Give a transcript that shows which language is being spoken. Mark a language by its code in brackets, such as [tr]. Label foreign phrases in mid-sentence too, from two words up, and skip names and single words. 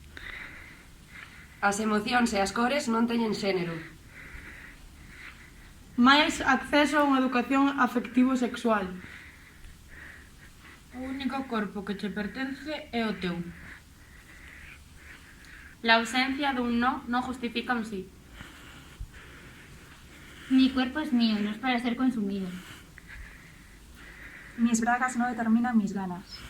[gl] As emocións e as cores non teñen xénero. Máis acceso a unha educación afectivo-sexual. O único corpo que che pertence é o teu. [es] La ausencia [gl] dun no non justifica un sí. [es] Mi cuerpo es mío, no es para ser consumido. Mis bragas no determinan mis ganas.